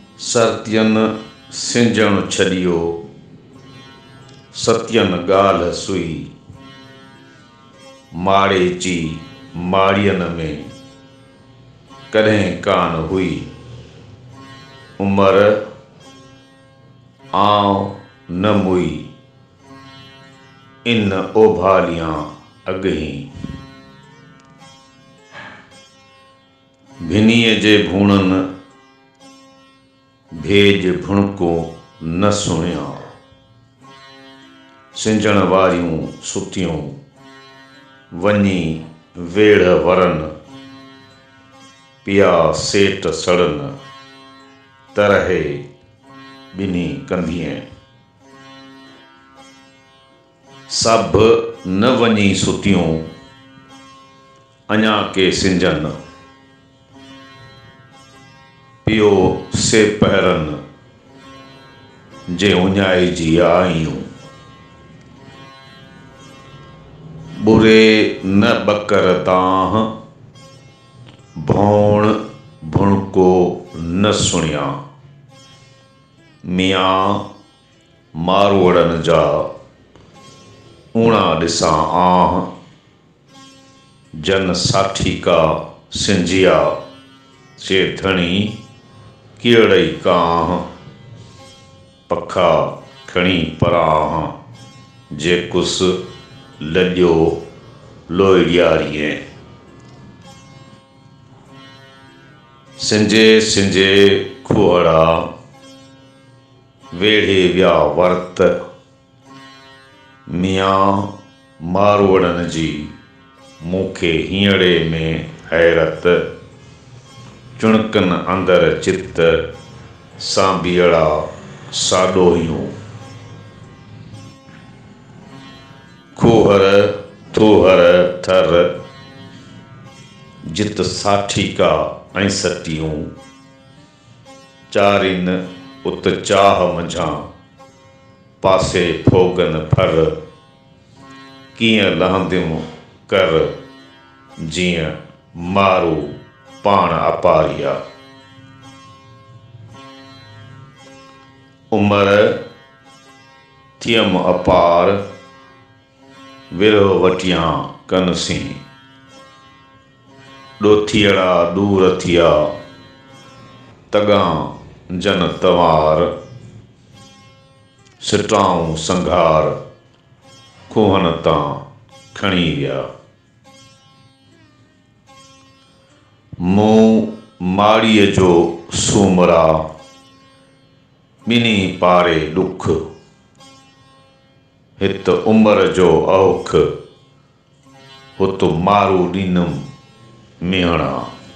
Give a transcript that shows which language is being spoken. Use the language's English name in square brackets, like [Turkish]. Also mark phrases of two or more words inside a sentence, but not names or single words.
[Sindhi] सर्तियन सिंजण छॾियो, सत्यन ॻाल्हि सुई। माड़े ची माड़ियन में कॾहिं कान हुई। उमिरि आउं न मुई, इन ओभालियां अॻही। भिनीअ जे भूणनि भेज भुणको न सुणिया। सिंजण वारियूं सुतियूं वञी वेड़ वरनि, पिया सेट सड़नि तरहे ॿिन्ही कंधिए। सभ न वञी सुतियूं अञा के सिंजनि, पियो से पहरनि जे उञाइजी आयूं। बुरे न बकर तांह, भौण भुणको न सुणिया। मियां मारवड़नि जा ऊणा ॾिसां आह, जन साठी का सिंजिया जे धणी कीड़ई कांह। पखा खणी पराह जे कुस लॼो लोइड़ियारीअ। सिंजे सिंजे खुअड़ा वेढ़े विया वर्त। मियां मारवड़नि जी मूंखे हींअरे में हैरत। चुणकनि अंदरि चित सांभीअड़ा साॾोहियूं। खोहर थोहर थर जित साठी का ऐं सटियूं। चारिन उत चाह मंझां पासे फोगन फर। कीअं लहंदियूं कर जीअं मारू पाण अपारिया। उमिरि थियम अपार, विरह वटियां कनसीं। ॾोथीअड़ा दूर थिया तॻां जन तवार। सिटाऊं संघार खुहनि तां खणी विया। मूं माड़ीअ जो सूमरा, ॿिन्ही पारे ॾुख। हित उमिरि जो औख, हुत मारू ॾींदुमि मिहणा।